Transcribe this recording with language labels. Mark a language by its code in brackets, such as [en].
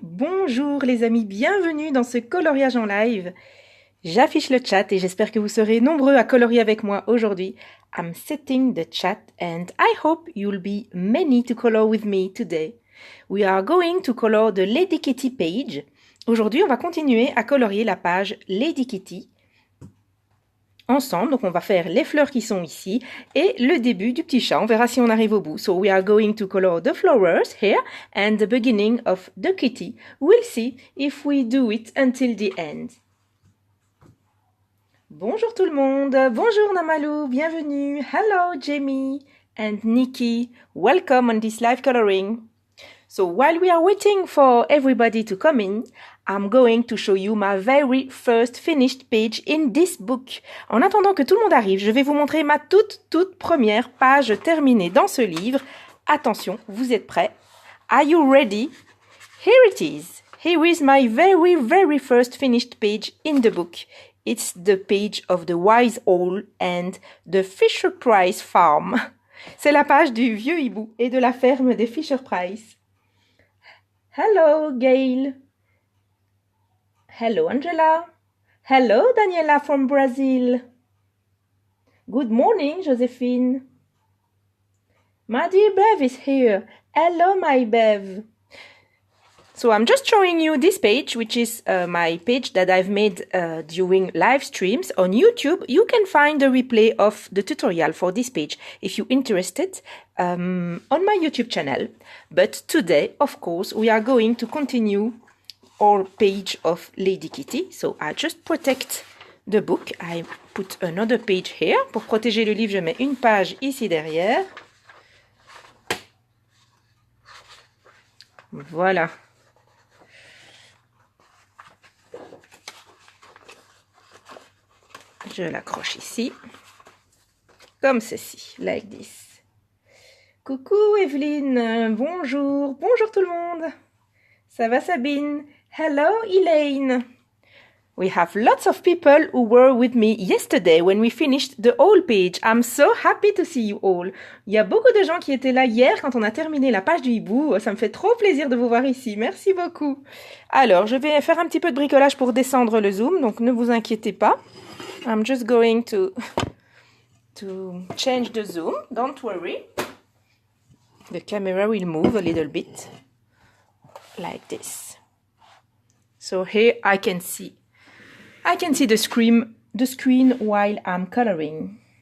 [fr] Bonjour les amis, bienvenue dans ce coloriage en live. J'affiche le chat et j'espère que vous serez nombreux à colorier avec moi aujourd'hui. [en] I'm setting the chat and I hope you'll be many to color with me today. We are going to color the Lady Kitty page. [fr] Aujourd'hui, on va continuer à colorier la page Lady Kitty ensemble. Donc on va faire les fleurs qui sont ici et le début du petit chat. On verra si on arrive au bout. [en] So we are going to color the flowers here and the beginning of the kitty. We'll see if we do it until the end. [fr] Bonjour tout le monde. Bonjour Namalou, bienvenue. [en] Hello [fr] Jamie and Nikki. [en] Welcome on this live coloring. So while we are waiting for everybody to come in, I'm going to show you my very first finished page in this book. [fr] En attendant que tout le monde arrive, je vais vous montrer ma toute première page terminée dans ce livre. Attention, vous êtes prêts? [en] Are you ready? Here it is. Here is my very first finished page in the book. It's the page of the Wise Owl and the Fisher-Price Farm. [fr] C'est la page du vieux hibou et de la ferme des Fisher-Price. [en] Hello, Gail. Hello, Angela. Hello, Daniela from Brazil. Good morning, Josephine. My dear Bev is here. Hello, my Bev. So I'm just showing you this page, which is my page that I've made during live streams on YouTube. You can find the replay of the tutorial for this page if you're interested on my YouTube channel. But today, of course, we are going to continue our page of Lady Kitty. So I just protect the book. I put another page here. [fr] Pour protéger le livre, je mets une page ici derrière. Voilà. Je l'accroche ici, comme ceci, [en] like this. [fr] Coucou Evelyne, bonjour, bonjour tout le monde. Ça va Sabine? [en] Hello [fr] Elaine. [en] We have lots of people who were with me yesterday when we finished the whole page. I'm so happy to see you all. [fr] Il y a beaucoup de gens qui étaient là hier quand on a terminé la page du hibou. Ça me fait trop plaisir de vous voir ici. Merci beaucoup. Alors, je vais faire un petit peu de bricolage pour descendre le zoom, donc ne vous inquiétez pas. [en] I'm just going to change the zoom. Don't worry. The camera will move a little bit like this. So here I can see the screen while I'm coloring.